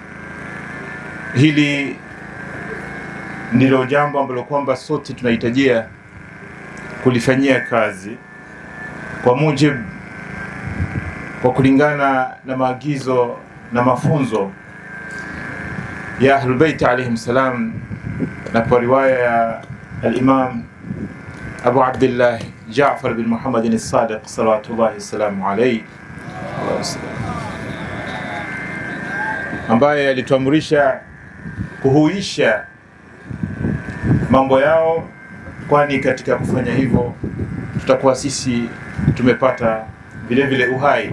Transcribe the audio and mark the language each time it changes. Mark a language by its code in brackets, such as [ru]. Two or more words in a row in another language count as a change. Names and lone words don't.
[sw] Hili ndilo jambo ambalo kwamba sote tunahitajia kulifanyia kazi kwa mujibu, kwa kulingana na maagizo na mafunzo ya Ahlul Bait [ar] عليهم السلام, [sw] na kwa riwaya ya al-Imam Abu Abdullah Ja'far bin Muhammad as-Sadiq [ar] صلوات الله سلام عليه, [sw] ambaye alituamrisha kuhuisha mambo yao, kwani katika kufanya hivyo tutakuwa sisi tumepata vile vile uhai.